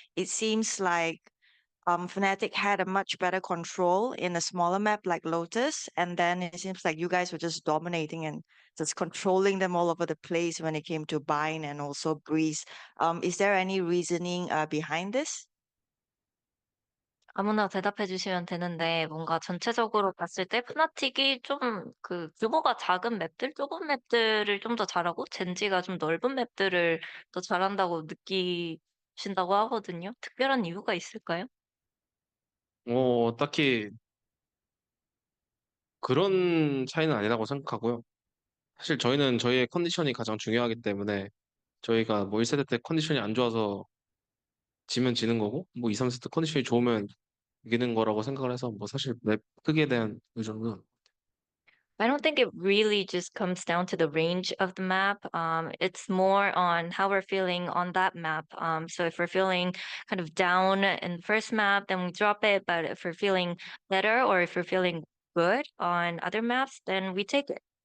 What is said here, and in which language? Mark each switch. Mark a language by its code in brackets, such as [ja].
[en] It seems like Fnatic had a much better control in a smaller map like Lotus, and then it seems like you guys were just dominating and just controlling them all over the place when it came to Bind and also Breeze. Is there any reasoning behind this? [ko] 아무나 대답해 주시면 되는데 뭔가 전체적으로 봤을 때 푸나틱이 좀 그 규모가 작은 맵들, 좁은 맵들을 좀 더 잘하고 젠지가 좀 넓은 맵들을 더 잘한다고 느끼신다고 하거든요. 특별한 이유가 있을까요? 딱히 그런 차이는 아니라고 생각하고요. 사실 저희는 저희의 컨디션이 가장 중요하기 때문에 저희가 뭐 1세대 때 컨디션이 안 좋아서 지면 지는 거고 뭐 2, 3세트 컨디션이 좋으면 이기는 거라고 생각을 해서 뭐 사실 맵 크기에 대한 의존은 [en] I don't think it really just comes down to the range of the map. It's more on how we're feeling on that map. So if we're feeling kind of down in the first map, then we drop it. But if we're feeling better or if we're feeling good on other maps, then we take it.